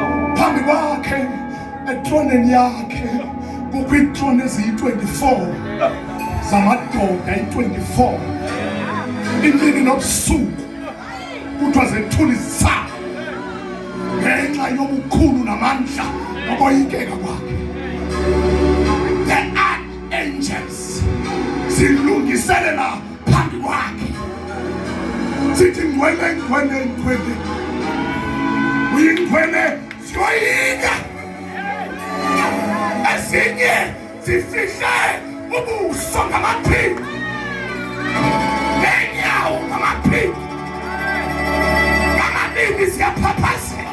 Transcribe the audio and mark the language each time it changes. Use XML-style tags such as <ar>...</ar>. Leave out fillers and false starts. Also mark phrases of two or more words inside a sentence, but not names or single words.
<xh>Phambi kwakhe etroneni yakhe kukho itrone eziyi-24 zamadoda ayi-24, imini nobusuku kuthiwa zethula izisaba ngenxa yobukhulu namandla nokoyikeka kwakhe.</xh> <en>The archangels</en> <xh>zilungiselela phambi kwakhe zithi ngcwele ngcwele ngcwele, uyingcwele siyoyika. Ezinye zifihle ubuso ngamaphiko nenyawo ngamaphiko, ngamabili ziyaphaphazela.</xh>